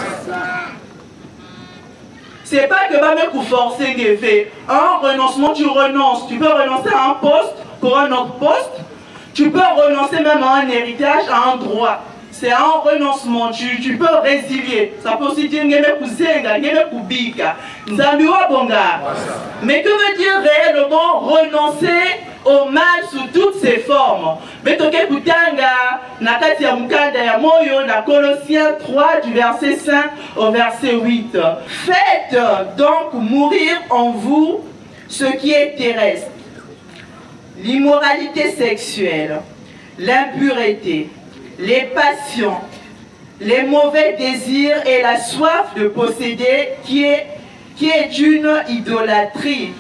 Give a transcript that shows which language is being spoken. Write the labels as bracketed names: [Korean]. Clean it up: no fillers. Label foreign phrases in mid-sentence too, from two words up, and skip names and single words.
[French] C'est pas que va me forcer de faire. Un renoncement, tu renonces. Tu peux renoncer à un poste pour un autre poste. Tu peux renoncer même à un héritage, à un droit. C'est un renoncement, tu peux résilier. Ça peut aussi dire [Kongo] ngeme kuzenga, ngeme kubika. Nzalua Bonga. [French] Mais que veut dire réellement renoncer au mal sous toutes ses formes? [Kongo] Betoke kutanga nakati ya mukanda ya moyo na Colossiens 3 [French] du verset 5 au verset 8. Faites donc mourir en vous ce qui est terrestre. L'immoralité sexuelle, l'impureté, les passions, les mauvais désirs et la soif de posséder qui est une idolâtrie.